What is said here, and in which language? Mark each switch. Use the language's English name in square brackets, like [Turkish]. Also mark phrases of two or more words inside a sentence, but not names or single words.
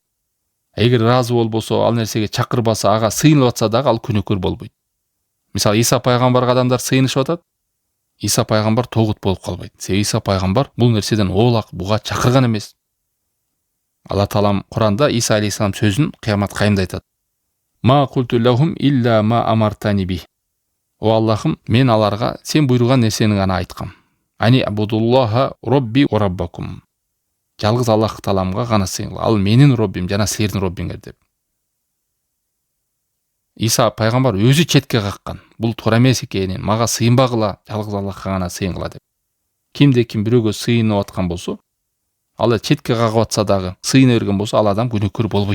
[Kyrgyz] Эгер ыраазы болбосо, ал нерсеге чакырбаса, ага сыйынып атса дагы ал күнөөкөр болбойт. Мисалы Иса пайгамбарга адамдар сыйынышып атат, Иса пайгамбар тогут болуп калбайт. Себеби Иса пайгамбар бул нерседен оолак буга чакырган эмес. Алла Таалам Куранда Иса алейхиссалам сөзүн кыямат кайымда айтат. [Arabic] ما قلت لهم إلا ما أمرتني به. [Kyrgyz] О Аллахым, мен аларга сен буйруган нерсени гана айткам. [Arabic] أن اعبدوا الله ربي وربكم. [Kyrgyz] Жалгыз Аллах Тааламга гана сыйынгыла. Ал менин Роббим жана силердин Роббиңер деп. Иса пайгамбар өзү четке каккан. Бул туура эмес экенин, мага сыйынбагыла, жалгыз Аллахка гана сыйынгыла деп. Кимде ким бирөөгө сыйынып аткан болсо, ал четке кагып атса дагы сыйына берген болсо, ал адам күнөөкөр болбойт.